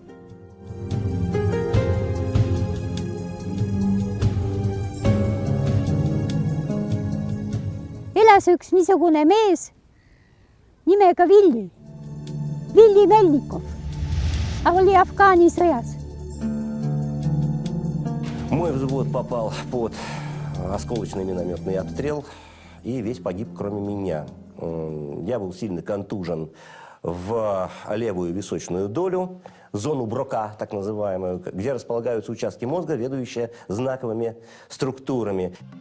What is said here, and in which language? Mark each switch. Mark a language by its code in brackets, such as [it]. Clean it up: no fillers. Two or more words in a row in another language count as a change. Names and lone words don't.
[et] Elas üks niisugune mees nimega Villi Melnikov, oli Afgaani sõjas. [ru] Мой взвод попал под осколочный минометный обстрел, и весь погиб, кроме меня. Я был сильно контужен в левую височную долю, зону Брока, так называемую, где располагаются участки мозга, ведущие знаковыми структурами.